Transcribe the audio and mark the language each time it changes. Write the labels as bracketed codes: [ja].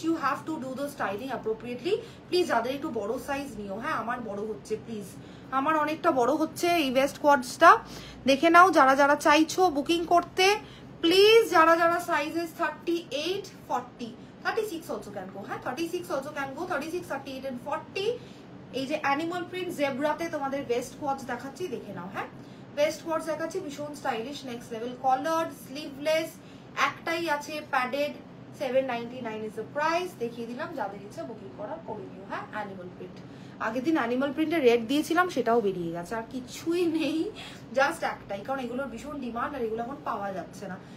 [en] You have to do the styling appropriately. [bn] Please যাদের একটু বড় সাইজ নিও। হ্যাঁ আমার বড় হচ্ছে, প্লিজ আমার অনেকটা বড় হচ্ছে এই ভেস্ট কোয়াডসটা, দেখে নাও যারা যারা চাইছো বুকিং করতে। প্লিজ যারা যারা সাইজেস 38, 40, 36 [en] also can go। হ্যাঁ 36 also can go, 36, 38 and 40। [bn] এই যে অ্যানিমাল প্রিন্ট জেব্রাতে তোমাদের ভেস্ট কোয়াডস দেখাচ্ছি, দেখে নাও। হ্যাঁ ভেস্ট কোয়াডস দেখাচ্ছি, ভীষণ stylish, next level. Collared, sleeveless, একটাই আছে, প্যাডেড, 799 [en] Is the price. [bn] দেখিয়ে দিলাম, যাদের ইচ্ছা বুকিং করার করে নিও। হ্যাঁ অ্যানিমাল প্রিন্ট, আগের দিন অ্যানিমাল প্রিন্টের রেট দিয়েছিলাম, সেটাও বেরিয়ে গেছে, আর কিছুই নেই, জাস্ট একটাই, কারণ এগুলোর ভীষণ ডিমান্ড আর এগুলো এখন পাওয়া যাচ্ছে না।